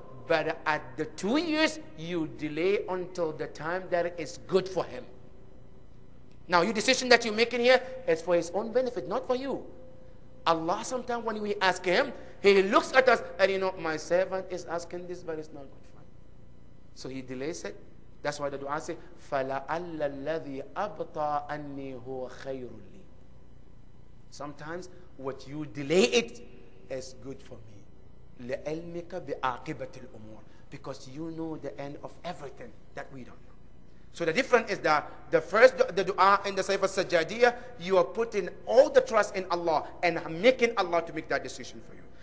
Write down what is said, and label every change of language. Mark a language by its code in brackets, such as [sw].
[en] But at the 2 years, you delay until the time that it's good for him. Now, your decision that you're making here is for his own benefit, not for you. Allah, sometimes when we ask Him, He looks at us and my servant is asking this, but it's not good for him. So He delays it. That's why the dua says, [ar] فَلَعَلَّ الَّذِي أَبْطَى أَنِّي هُوَ خَيْرٌ لِي. [en] Sometimes what you delay it is good for me. [ar] لِعِلْمِكَ بِعَاقِبَةِ الْأُمُورِ. [en] Because you know the end of everything that we don't know. So the difference is that the first, the dua in the Saif al-Sajjadiyah, you are putting all the trust in Allah and making Allah to make that decision for you.